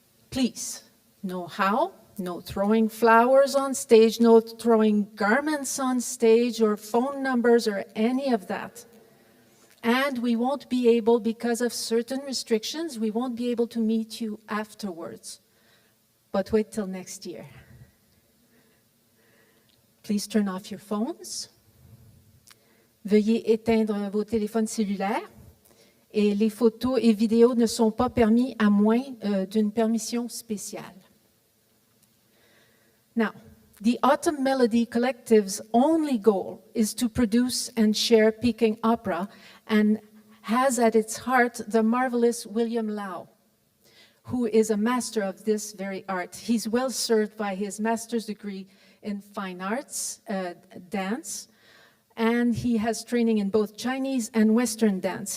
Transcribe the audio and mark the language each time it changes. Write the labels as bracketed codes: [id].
[en] Please, no how, no throwing flowers on stage, no throwing garments on stage or phone numbers or any of that. And we won't be able, because of certain restrictions, we won't be able to meet you afterwards. But wait till next year. Please turn off your phones. [fr] Veuillez éteindre vos téléphones cellulaires. Et les photos et vidéos ne sont pas permis à moins d'une permission spéciale. [en] Now, the Autumn Melody Collective's only goal is to produce and share Peking opera, and has at its heart the marvelous William Lau, who is a master of this very art. He's well served by his master's degree in fine arts, dance, and he has training in both Chinese and Western dance.